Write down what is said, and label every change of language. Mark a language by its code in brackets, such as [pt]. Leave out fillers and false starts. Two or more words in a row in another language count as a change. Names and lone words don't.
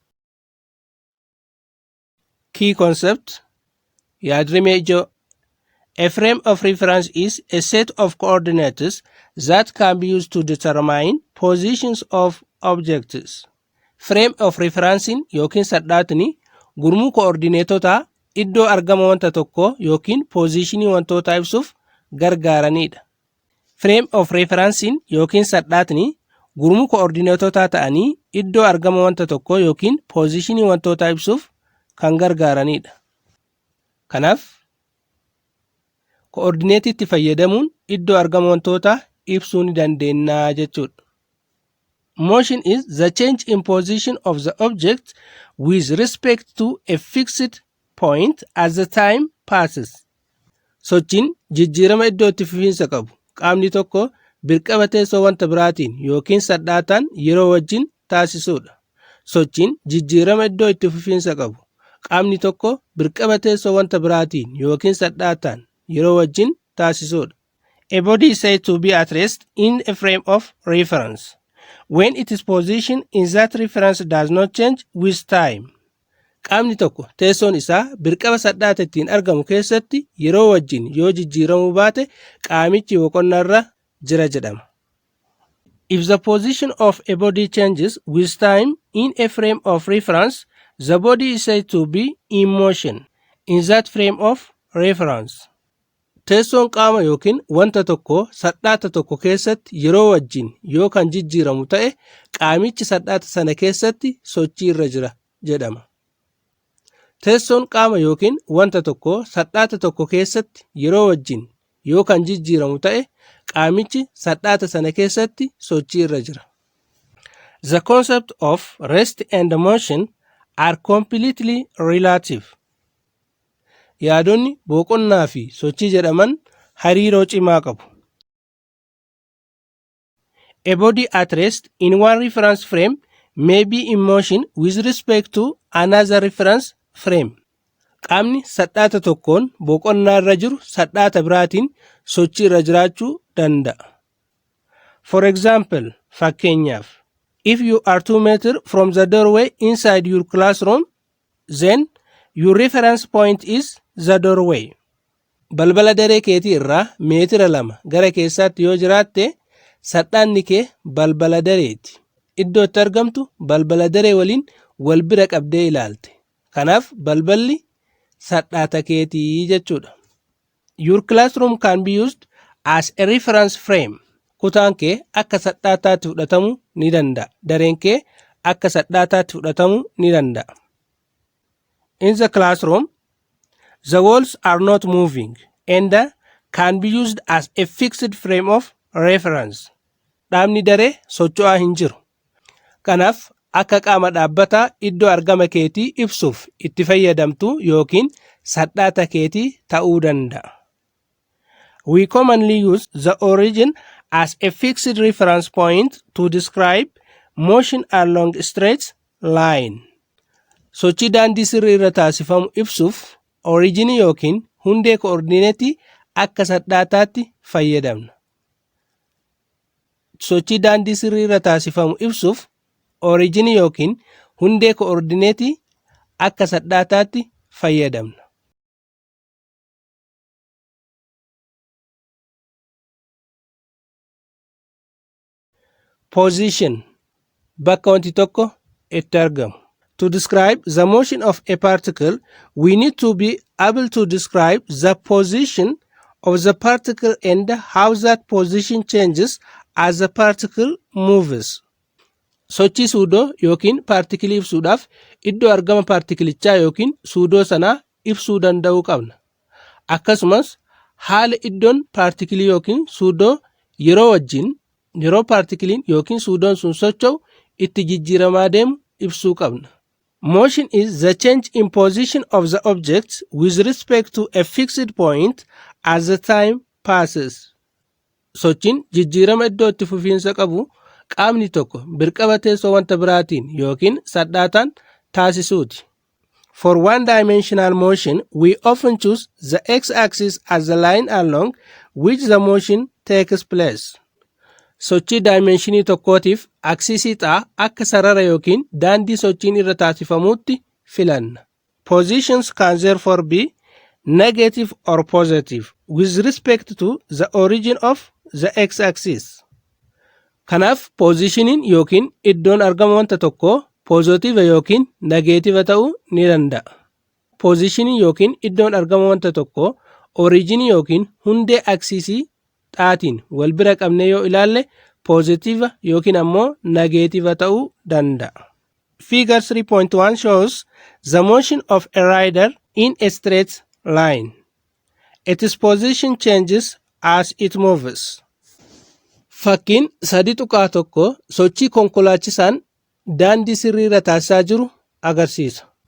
[en] Key concept [om] yaadrimee ijoo. [en] A frame of reference is a set of coordinates that can be used to determine positions of objects. Frame of reference [om] yookiin sadhaatni gurmuu koordineetotaa iddoo argama wanta tokkoo yookiin positionii wantootaa ibsuuf gargaaranidha. [en] Frame of reference [om] yookiin sadhaatni gurmuu koordineetotaa ta'anii iddoo argama wanta tokkoo yookiin positionii wantootaa ibsuuf kan gargaaranidha. Kanaaf koordineetitti fayyadamuun iddoo argama wantootaa ibsuu ni dandeenya jechuudha. [en] Motion is the change in position of the object with respect to a fixed point as the time passes. [om] Sochiin jijjiirama iddoo itti fufiinsa qabu. Qaamni tokko birqaba teessoo wanta biraatiin yookiin sadhaataan yeroo wajjin taasisuudha. Sochiin jijjiirama iddoo itti fufiinsa qabu. Qaamni tokko birqaba teessoo wanta biraatiin yookiin sadhaataan yeroo wajjin taasisuudha. [en] A body is said to be at rest in a frame of reference. when its position in that reference does not change with time. [om] Qaamni tokko teessoon isaa birqaba sadhaata ittiin argamu keessatti yeroo wajjin yoo jijjiiramuu baate qaamichi boqonnaarra jira jedhama. [en] If the position of a body changes with time in a frame of reference, the body is said to be in motion in that frame of reference. [om] Teessoon qaama yookiin wanta tokko sadhaata tokko keessatti yeroo wajjin yoo kan jijjiiramu ta'e qaamichi sadhaata sana keessatti sochii irra jira jedhama. Teessoon qaama yookiin wanta tokko sadhaata tokko keessatti yeroo wajjin yoo kan jijjiiramu ta'e qaamichi sadhaata sana keessatti sochii irra jira. [en] The concept of rest and motion are completely relative. [om] Yaadonni boqonnaa fi sochii jedhaman hariiroo cimaa qabu. [en] A body at rest in one reference frame may be in motion with respect to another reference frame. [om] Qaamni sadhaata tokkoon boqonnaa irra jiru sadhaata biraatiin sochii irra jiraachuu danda'a. [en] For example, fakkeenyaaf, if you are 2 meters from the doorway inside your classroom, then your reference point is the doorway. [om] Balbala daree keetii irraa meetira 2 gara keessaatti yoo jiraatte sadhaanni kee balbala dareeti. Iddoo itti argamtu balbala daree waliin wal bira qabdee ilaalte. Kanaaf balballi sadhaata keetii jechuudha. [en] Your classroom can be used as a reference frame. [om] Kutaan kee akka sadhaataatti fudhatamuu ni danda'a. Dareen kee akka sadhaataatti fudhatamuu ni danda'a. [en] In the classroom, the walls are not moving and can be used as a fixed frame of reference. [om] Dhaabni daree socho'aa hin jiru. Kanaaf akka qaama dhaabbataa iddoo argama keetii ibsuuf itti fayyadamtu yookiin sadhaata keetii ta'uu danda'a. [en] We commonly use the origin as a fixed reference point to describe motion along straight line. [om] Sochii daandii sirrii irra taasifamu ibsuuf originii yookiin hundee koordineetii akka sadhaataatti fayyadamna. Sochii daandii sirrii irra taasifamu ibsuuf originii yookiin hundee koordineetii akka sadhaataatti fayyadamna. Position bakka wanti tokko itti argamu. [en] To describe the motion of a particle, we need to be able to describe the position of the particle and how that position changes as the particle moves. [om] Sochii suudoo yookiin paartikilii ibsuudhaaf iddoo argama paartikilichaa yookiin suudoo sanaa ibsuu danda'uu qabna. Akkasumas haala iddoon paartikilii yookiin suudoo yeroo paartikiliin yookiin suudoon sun socho'u itti jijjiiramaa deemu ibsuu qabna. [en] Motion is the change in position of the object with respect to a fixed point as the time passes. [om] Sochiin jijjiirama iddoo itti fufiinsa qabu qaamni tokko birqaba teessoo wanta biraatiin yookiin sadhaataan taasisuuti. [en] For one-dimensional motion, we often choose the x-axis as the line along which the motion takes place. [om] Sochii daayimenshinii tokkootiif aksisii xaa akka sarara yookiin daandii sochiin irra taasifamuutti filanna. [en] Positions can therefore be negative or positive with respect to the origin of the x-axis. [om] Kanaaf pozishiniin yookiin iddoon argama wanta tokkoo pozitiiva yookiin negeetiiva ta'uu ni danda'a. Pozishiniin yookiin iddoon argama wanta tokkoo oriijinii yookiin hundee aksisii xaatiin wal bira qabnee yoo ilaalle pozitiiva yookiin ammoo negeetiiva ta'uu danda'a. [en] Figure 3.1 shows the motion of a rider in a straight line. Its position changes as it moves. [om] Fakkiin 3.1 sochii konkolaachisaan daandii sirrii irra taasisaa jiru agarsiisa.